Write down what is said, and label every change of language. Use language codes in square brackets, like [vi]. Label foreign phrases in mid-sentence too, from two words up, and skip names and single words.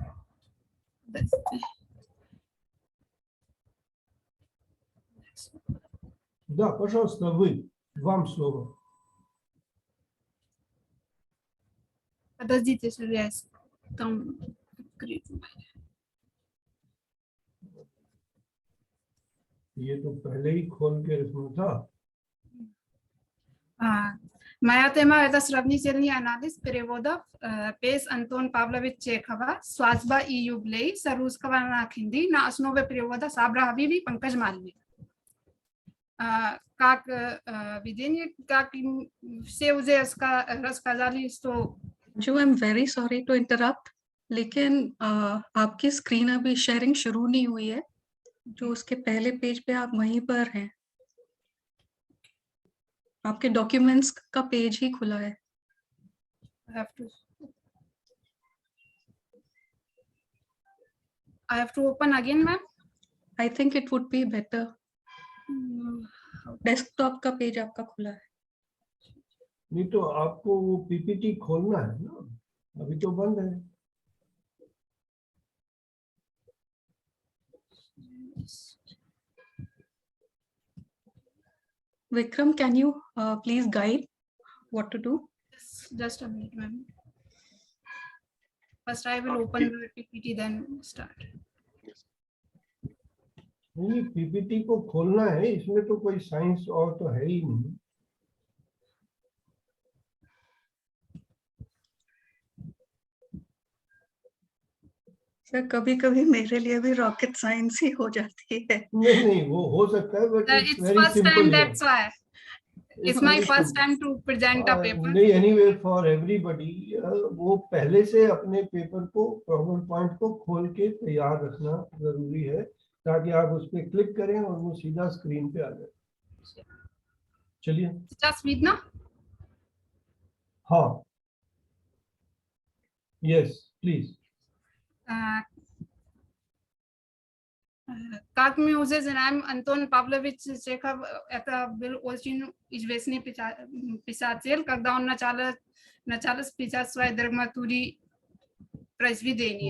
[ru] Да, пожалуйста, вы. Вам слово. Подождите, сэр, я там открыто. [hi] ये तो पहले ही खोल के रखना था. [ru] Моя тема – это сравнительный анализ переводов Пес Антон Павлович Чехова «Свадьба и юбилей» с русского на хинди на основе перевода Сабра Хабиби и Панкаж Мальви. Как видение, как все уже рассказали, что... [hi] जो [en] I am very sorry to interrupt, [hi] लेकिन आपकी स्क्रीन अभी शेयरिंग शुरू नहीं हुई है। जो उसके पहले पेज पे आप वहीं पर हैं, आपके डॉक्यूमेंट्स का पेज ही खुला है। [en] I have to open again, ma'am. I think it would be better. [hi] डेस्कटॉप का पेज आपका खुला है। नहीं तो आपको वो पीपीटी खोलना है ना, अभी तो बंद है। [en] Vikram, can you please guide what to do? Just a minute, ma'am. First, I will open the PPT, then start. [hi] नहीं, पीपीटी को खोलना है, इसमें तो कोई साइंस और तो है ही नहीं। सर कभी कभी मेरे लिए भी [en] rocket science [hi] ही हो जाती है। नहीं नहीं, वो हो सकता है, [en] But it's It's वेरी first time, सिंपल। that's why. It's my first time to present a paper. [hi] नहीं, [en] anyway for everybody, [hi] वो पहले से अपने पेपर को, [en] problem point [hi] को खोल के तैयार रखना जरूरी है, ताकि आप उस पर क्लिक करें और वो सीधा स्क्रीन पे आ जाए। चलिए। [en] Just read ना? [hi] हाँ, [en] yes please. [ru] Как мы уже знаем, Антон Павлович Чехов это был очень известный писатель, когда он начал писать свои драматурги произведения.